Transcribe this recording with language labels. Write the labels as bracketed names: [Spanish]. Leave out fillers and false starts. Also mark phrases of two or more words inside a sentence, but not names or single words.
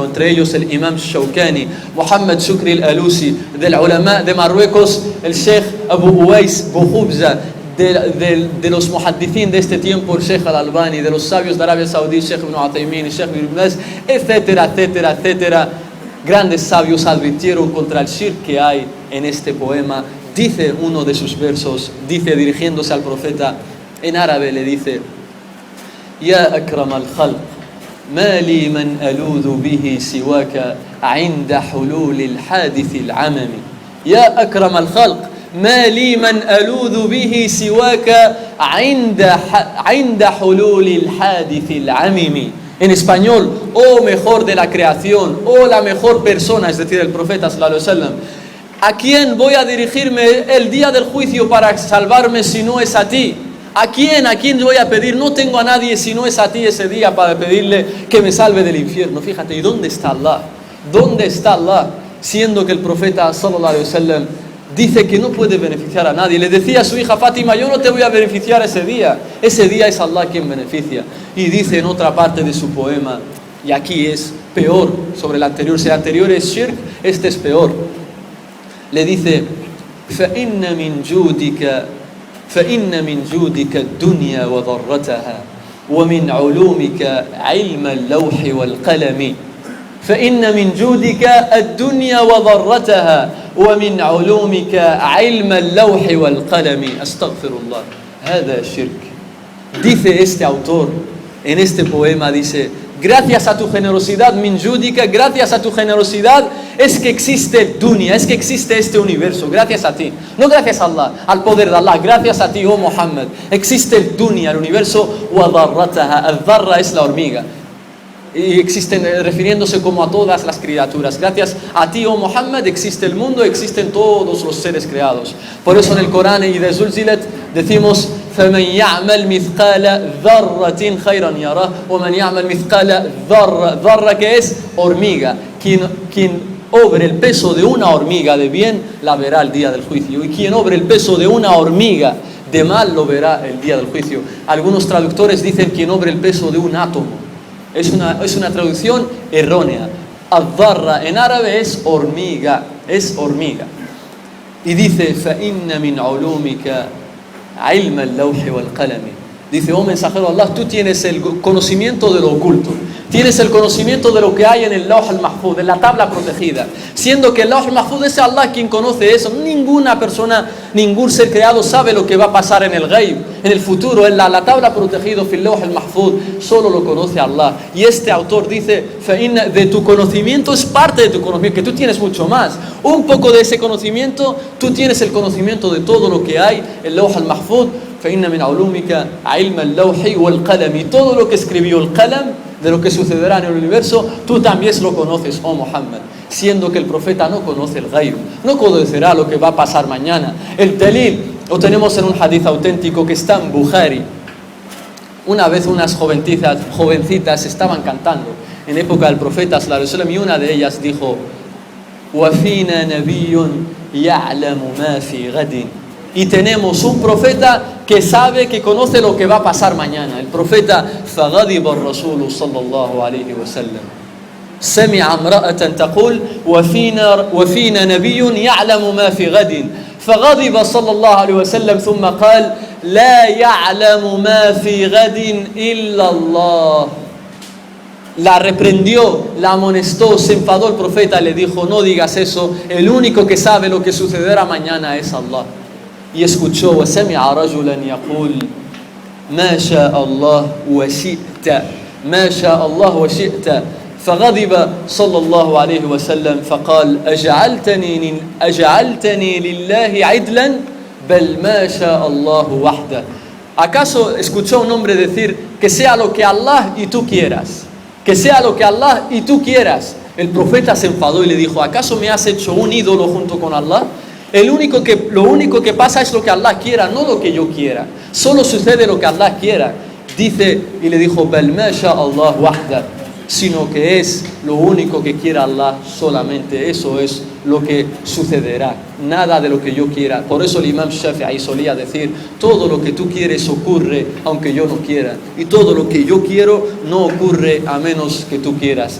[Spanish] Entre ellos el Imam Shawkani, Muhammad Shukri al-Alusi, del ulama de Marruecos, el Sheikh Abu Uwais Bukhubza, de los muhaddithin de este tiempo, el Sheikh al-Albani, de los sabios de Arabia Saudí, Sheikh Ibn Uthaymin, Sheikh Ibn Baz, etcétera, etcétera, etcétera. Grandes sabios advirtieron contra el shirk que hay en este poema. Dice uno de sus versos, dice dirigiéndose al profeta, En árabe le dice: [Arabic] يا أكرم الخلق ما لي من ألوذ به سواك عند حلول الحادث العمم. يا أكرم الخلق ما لي من ألوذ به سواك عند حلول الحادث العمم. [Spanish] En español, oh mejor de la creación, oh la mejor persona, es decir, el profeta [Arabic] صلى الله عليه وسلم, [Spanish] ¿a quién voy a dirigirme el día del juicio para salvarme si no es a ti? ¿A quién voy a pedir? No tengo a nadie si no es a ti ese día para pedirle que me salve del infierno. Fíjate, ¿y dónde está Allah? ¿Dónde está Allah? Siendo que el profeta [Arabic] صلى الله عليه وسلم [Spanish] dice que no puede beneficiar a nadie. Le decía a su hija Fátima: yo no te voy a beneficiar ese día es Allah quien beneficia. Y dice en otra parte de su poema, y aquí es peor sobre el anterior, si el anterior es shirk, este es peor. Le dice: [Arabic] فإن من جودك الدنيا وضرتها ومن علومك علم اللوح والقلم. فإن من جودك الدنيا وضرتها ومن علومك علم اللوح والقلم. أستغفر الله. هذا شرك. [Spanish] Dice este autor en este poema, dice: gracias a tu generosidad, [Arabic] من جودك, [Spanish] gracias a tu generosidad es que existe el dunya, es que existe este universo, gracias a ti, no gracias a Allah, al poder de Allah, gracias a ti, oh Muhammad, existe el dunya, el universo, [Arabic] وذرتها, [Spanish] al-dharra es la hormiga, y existen, refiriéndose como a todas las criaturas. Gracias a ti, oh Muhammad, existe el mundo, existen todos los seres creados. Por eso en el Corán y de Zulzilat decimos: [Arabic] فَمَنْ يَعْمَلْ مِثْقَالَ ذَرَّةٍ خَيْرًا يَرَهُ وَمَنْ يَعْمَلْ مِثْقَالَ ذَرَّةٍ, [Spanish] que es hormiga. Quien obre el peso de una hormiga de bien, la verá el día del juicio. Y quien obre el peso de una hormiga de mal, lo verá el día del juicio. Algunos traductores dicen: quien obre el peso de un átomo. Es una traducción errónea. Ad-dharra en árabe es hormiga, Y dice: [Arabic] فَإِنَّ مِنْ عُلُومِكَ عِلْمَ اللَّوْحِ وَالْقَلَمِ. [Spanish] Dice: oh mensajero de Allah, tú tienes el conocimiento de lo oculto, tienes el conocimiento de lo que hay en el Lawh al-Mahfuz, en la tabla protegida, siendo que el Lawh al-Mahfuz es Allah quien conoce eso. Ninguna persona, ningún ser creado sabe lo que va a pasar en el Ghaib, en el futuro, en la tabla protegida, fil Lawh al-Mahfuz, solo lo conoce Allah. Y este autor dice: de tu conocimiento es parte de tu conocimiento, que tú tienes mucho más, un poco de ese conocimiento, tú tienes el conocimiento de todo lo que hay en el Lawh al-Mahfuz. [Arabic] فإن من علومك علم اللوح والقلم. [Spanish] Todo lo que escribió el qalam, de lo que sucederá en el universo, tú también lo conoces, oh Muhammad, siendo que el profeta no conoce el ghaib, no conocerá lo que va a pasar mañana. El dalil lo tenemos en un hadith auténtico que está en Bukhari. Una vez unas jovencitas estaban cantando en época del profeta [Arabic] صلى الله عليه وسلم, [Spanish] y una de ellas dijo: [Arabic] وَفِينَا نَبِيٌّ يَعْلَمُ مَا فِي غَدٍ. [Spanish] Y tenemos un profeta que sabe, que conoce lo que va a pasar mañana. El profeta: [Arabic] فَغَضِبَ الرَّسُولُ صلى الله عليه وسلم سمع امرأة تقول وفينا نبي يعلم ما في غد فغضب صلى الله عليه وسلم ثم قال لا يعلم ما في غد إلا الله. [Spanish] La reprendió, la amonestó, se enfadó el profeta, le dijo: no digas eso, el único que sabe lo que sucederá mañana es Allah. Y escuchó: [Arabic] وسمع رجلا يقول ما شاء الله وشئت ما شاء الله وشئت فغضب صلى الله عليه وسلم فقال أجعلتني لله عدلا بل ما شاء الله وحده. [Spanish] ¿Acaso escuchó un hombre decir: que sea lo que Allah y tú quieras? Que sea lo que Allah y tú quieras. El profeta se enfadó y le dijo: ¿acaso me has hecho un ídolo junto con Allah? Lo único que pasa es lo que Allah quiera, no lo que yo quiera. Solo sucede lo que Allah quiera. Dice, y le dijo: [Arabic] بل ما شاء الله وحده, [Spanish] sino que es lo único que quiera Allah solamente. Eso es lo que sucederá, nada de lo que yo quiera. Por eso el Imam Shafi'i solía decir: todo lo que tú quieres ocurre aunque yo no quiera, y todo lo que yo quiero no ocurre a menos que tú quieras.